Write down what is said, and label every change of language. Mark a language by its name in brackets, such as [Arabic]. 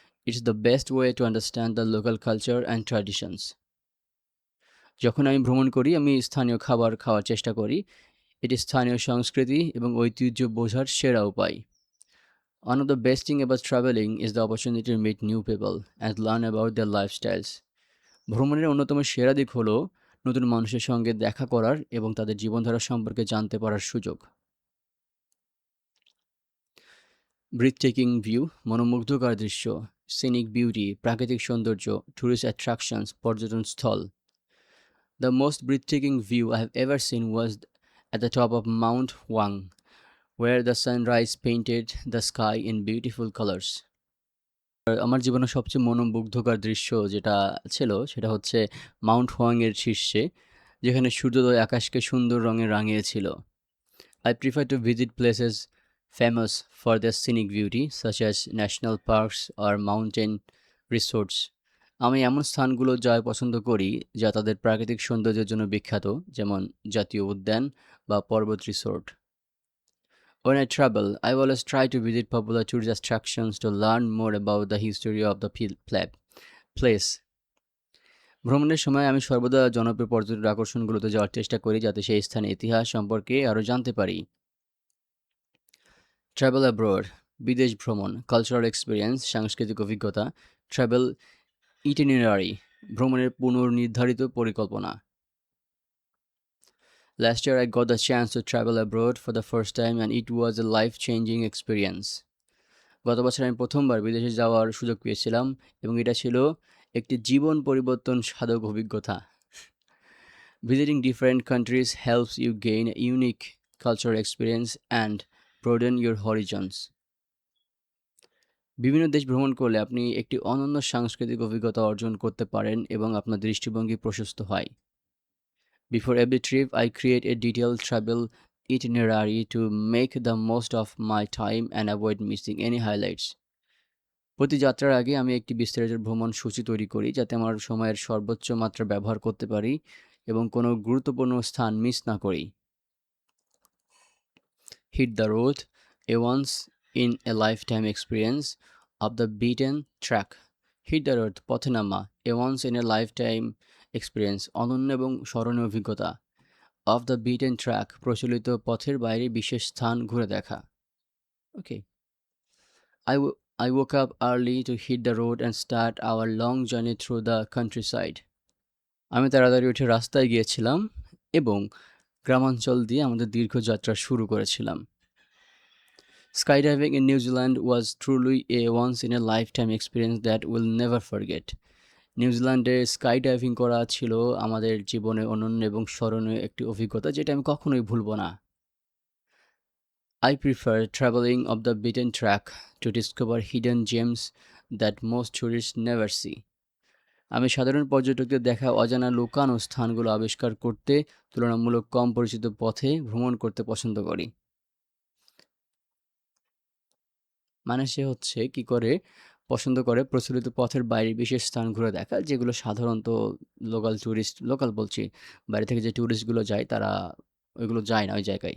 [English] It's the best way to understand the local culture and traditions. [Bangla] যখন আমি ভ্রমণ করি আমি স্থানীয় খাবার খাওয়ার চেষ্টা করি। এটি স্থানীয় সংস্কৃতি এবং ঐতিহ্য বোঝার সেরা উপায়। [English] One of the best thing about traveling is the opportunity to meet new people and learn about their lifestyles. [Bangla] ভ্রমণের অন্যতম সেরা দিক হলো নতুন মানুষের সঙ্গে দেখা করার এবং তাদের জীবনধারা সম্পর্কে জানতে পারার সুযোগ। [English] breathtaking view [Bangla] মনোমুগ্ধকর দৃশ্য, [English] scenic beauty [Bangla] প্রাকৃতিক সৌন্দর্য, [English] tourist attractions [Bangla] পর্যটন স্থল। [English] The most breathtaking view I have ever seen was at the top of Mount Huang, where the sunrise painted the sky in beautiful colors. [Bangla] আমার জীবনের সবচেয়ে মনোমুগ্ধকর দৃশ্য যেটা ছিল সেটা হচ্ছে মাউন্ট হোয়াং এর শীর্ষে, যেখানে সূর্যোদয় আকাশকে সুন্দর রঙে রাঙিয়েছিল। [English] I prefer to visit places famous for their scenic beauty, such as national parks or mountain resorts. [Bangla] আমি এমন স্থানগুলো যাওয়া পছন্দ করি যা তাদের প্রাকৃতিক সৌন্দর্যের জন্য বিখ্যাত, যেমন জাতীয় উদ্যান বা পর্বত resort. [English] When I travel, I always try to visit popular tourist attractions to learn more about the history of the place. [Bangla] ভ্রমণের সময় আমি সর্বদা জনপ্রিয় পর্যটন আকর্ষণগুলোতে যাওয়ার চেষ্টা করি যাতে সেই স্থানের ইতিহাস সম্পর্কে আরও জানতে পারি। [English] travel abroad [Bangla] বিদেশ ভ্রমণ, [English] cultural experience [Bangla] সাংস্কৃতিক অভিজ্ঞতা, [English] travel itinerary [Bangla] ভ্রমণের পুনর্নির্ধারিত পরিকল্পনা। [English] Last year I got the chance to travel abroad for the first time and it was a life-changing experience. [Bangla] গত বছর আমি প্রথমবার বিদেশে যাওয়ার সুযোগ পেয়েছিলাম এবং এটা ছিল একটি জীবন পরিবর্তন সাধক অভিজ্ঞতা। [English] Visiting different countries helps you gain a unique cultural experience and broaden your horizons. [Bangla] বিভিন্ন দেশ ভ্রমণ করলে আপনি একটি অনন্য সাংস্কৃতিক অভিজ্ঞতা অর্জন করতে পারেন এবং আপনার দৃষ্টিভঙ্গি প্রশস্ত হয়। [English] Before every trip, I create a detailed travel itinerary to make the most of my time and avoid missing any highlights. [Bangla] প্রতি যাত্রার আগে আমি একটি বিস্তারিত ভ্রমণ সূচি তৈরি করি যাতে আমার সময়ের সর্বোচ্চ মাত্রা ব্যবহার করতে পারি এবং কোনো গুরুত্বপূর্ণ স্থান মিস না করি। [English] Hit the road, a once in a lifetime experience of the beaten track. Hit the road, [Bangla] পথে নামা, [English] a once in a lifetime experience, [Bangla] অনন্য এবং স্মরণীয় অভিজ্ঞতা। [English] Of the beaten track, [Bangla] প্রচলিত পথের বাইরে বিশেষ স্থান ঘুরে দেখা। [English] Okay, I woke up early to hit the road and start our long journey through the countryside. [Bangla] আমি তাড়াতাড়ি উঠে রাস্তায় গিয়েছিলাম এবং গ্রামাঞ্চল দিয়ে আমাদের দীর্ঘ যাত্রা শুরু করেছিলাম। [English] Skydiving in New Zealand was truly a once in a lifetime experience that we'll never forget. [Bangla] নিউজিল্যান্ডে স্কাই ডাইভিং করা ছিল আমাদের জীবনে অনন্য এবং স্মরণীয় একটি অভিজ্ঞতা যেটা আমি কখনোই ভুলব না। [English] I prefer traveling off the beaten track to discover hidden gems that most tourists never see. [Bangla] আমি সাধারণ পর্যটকদের দেখা অজানা লুকানো স্থানগুলো আবিষ্কার করতে তুলনামূলক কম পরিচিত পথে ভ্রমণ করতে পছন্দ করি। মানে সে হচ্ছে কি করে পছন্দ করে প্রচলিত পথের বাইরে বিশেষ স্থান ঘুরে দেখা যেগুলো সাধারণত লোকাল বলছি বাইরে থেকে যে ট্যুরিস্টগুলো যায় তারা ওইগুলো যায় না ওই জায়গায়।